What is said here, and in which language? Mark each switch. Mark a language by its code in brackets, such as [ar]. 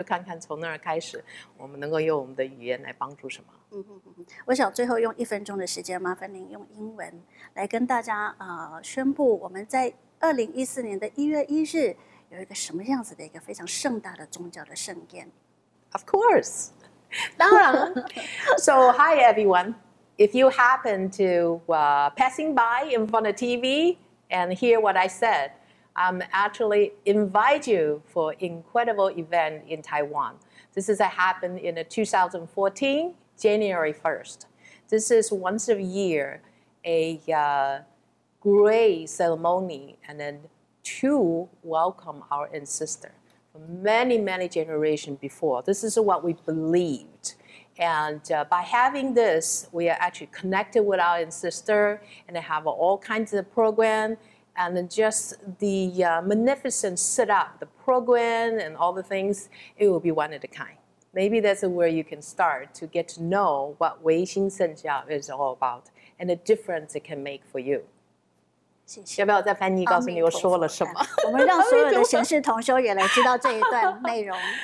[zh] 看看从那儿开始，我们能够用我们的语言来帮助什么。我想最后用一分钟的时间，麻烦您用英文来跟大家宣布，我们在2014年的1月1日有一个什么样子的一个非常盛大的宗教的盛宴。 [en] Of course, [zh] 当然。 [en] So hi everyone, if you happen to passing by in front of TV and hear what I said, I'm actually invite you for incredible event in Taiwan. This is happened in 2014. January 1st. This is once a year a great ceremony and then to welcome our ancestors from many, many generations before. This is what we believed. And by having this, we are actually connected with our ancestors and they have all kinds of program and then just the magnificent setup, the program and all the things, it will be one of the kind. Maybe that's where you can start to get to know what Wei Xin Sheng Jiao is all about and the difference it can make for you. [zh] 谢谢。要不要再翻译告诉你我说了什么？我们让所有的贤士同修也来知道这一段内容。